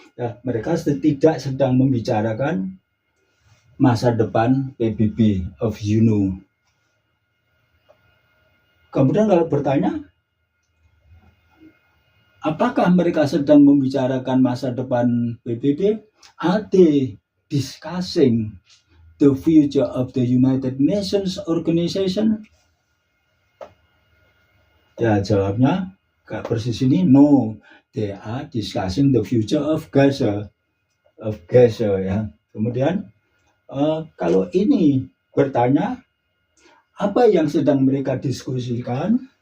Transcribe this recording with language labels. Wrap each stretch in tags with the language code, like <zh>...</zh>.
<id>Ya, mereka tidak sedang membicarakan masa depan PBB of UNO. Kemudian kalau bertanya, apakah mereka sedang membicarakan masa depan PBB?</id> <en>Are they discussing the future of the United Nations Organization?</en> <id>Ya, jawabnya gak persis ini,</id> <en>no. They are discussing the future of Gaza.</en> <id>Ya. Kemudian kalau ini bertanya, apa yang sedang mereka diskusikan?</id>